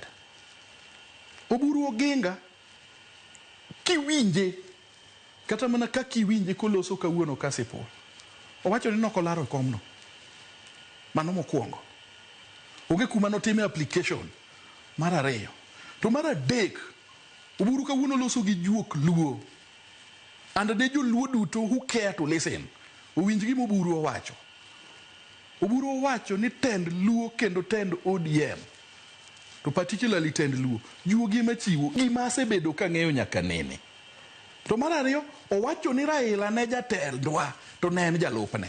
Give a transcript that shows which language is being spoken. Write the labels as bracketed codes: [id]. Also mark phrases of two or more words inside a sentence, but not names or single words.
[luo] Oburu Oginga kiwinje kata mana ka kiwinje koloso kawuono kasipol. Owacho ni nokolaro komno. Mano mokwongo. Onge kuma notime application. Mar ariyo. To mar adek oburu kawuono loso gi juok luo. And de jo luo duto [en] who care to listen. [luo] Owinj gima oburu owacho. Oburu owacho ni tend luo kendo tend ODM. To particularly tend luo. Juogi machiwo gima asebedo kang'eyo nyaka nene. To mar ariyo owacho ni Raila ne jatendwa to ne en jalupne.